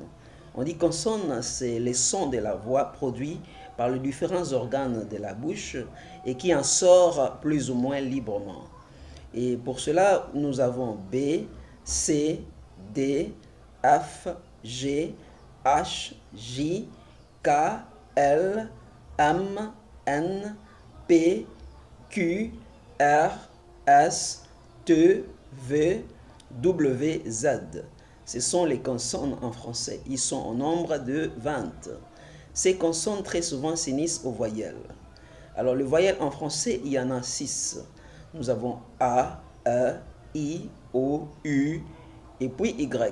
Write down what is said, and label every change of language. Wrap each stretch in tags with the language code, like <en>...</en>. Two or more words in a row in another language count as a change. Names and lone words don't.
<fr>On dit consonnes, c'est les sons de la voix produits par les différents organes de la bouche et qui en sort plus ou moins librement. Et pour cela, nous avons B, C, D, F, G, H, J, K, L, M, N, P, Q, R, S, T, V, W, Z. Ce sont les consonnes en français. Ils sont au nombre de 20. Ces consonnes très souvent s'unissent aux voyelles. Alors les voyelles en français, il y en a 6. Nous avons A, E, I, O, U et puis Y.</fr>